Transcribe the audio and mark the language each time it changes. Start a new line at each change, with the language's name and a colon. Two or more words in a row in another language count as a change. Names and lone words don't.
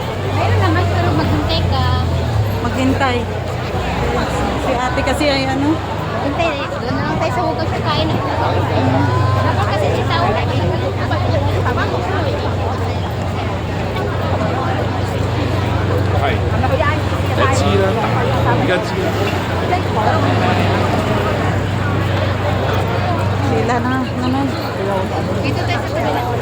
Filipino: Mayroon naman, pero maghintay ka. Maghintay. Si ate kasi ay ano? Hintay, doon na lang tayo sa hugas sa kain. Dapat kasi si tao.
Japanese: はい。
Cantonese: 来次啦，而家知啦。
Filipino: Sila na naman. Dito tayo sa kabila.